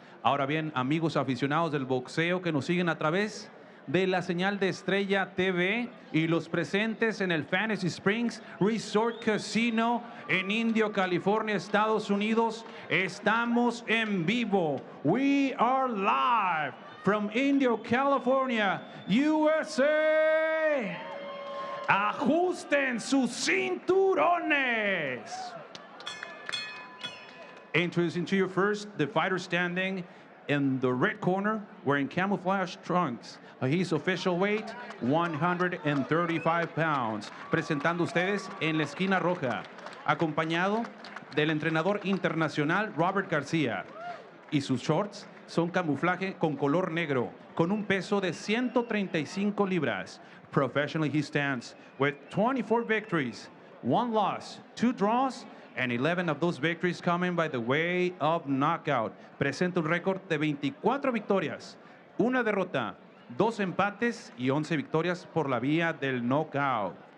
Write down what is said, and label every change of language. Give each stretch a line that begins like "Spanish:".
Spanish: Ahora bien, amigos aficionados del boxeo que nos siguen a través de la señal de Estrella TV y los presentes en el Fantasy Springs Resort Casino en Indio, California, Estados Unidos, estamos en vivo.
English: We are live from Indio, California, USA.
Spanish: Ajusten sus cinturones.
English: Introducing to you first, the fighter standing in the red corner, wearing camouflage trunks. His official weight, 135 pounds.
Spanish: Presentando ustedes en la esquina roja, acompañado del entrenador internacional Robert García. Y sus shorts son camuflaje con color negro, con un peso de 135 libras.
English: Professionally, he stands with 24 victories, 1 loss, 2 draws, and 11 of those victories coming by the way of knockout.
Spanish: Presenta un récord de 24 victorias, 1 derrota, 2 empates y 11 victorias por la vía del knockout.